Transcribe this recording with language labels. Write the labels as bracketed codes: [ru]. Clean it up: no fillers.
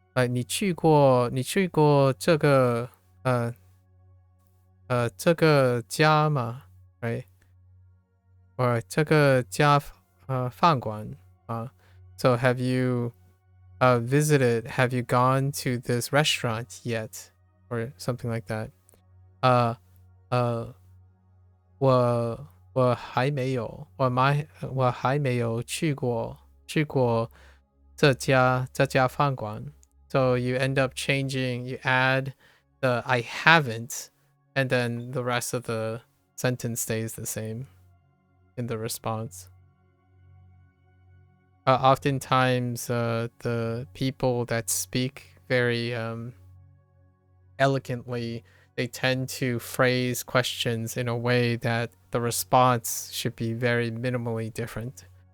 [zh] 你去过这个家吗？right? [en] Or [zh] 这个家饭馆啊 [en] So have you visited? Have you gone to this restaurant yet? Or something like that. [zh] 我还没有，我还没有去过这家饭馆。 [en] So you end up changing, you add the I haven't, and then the rest of the sentence stays the same in the response. Oftentimes, the people that speak very elegantly, they tend to phrase questions in a way that the response should be very minimally different.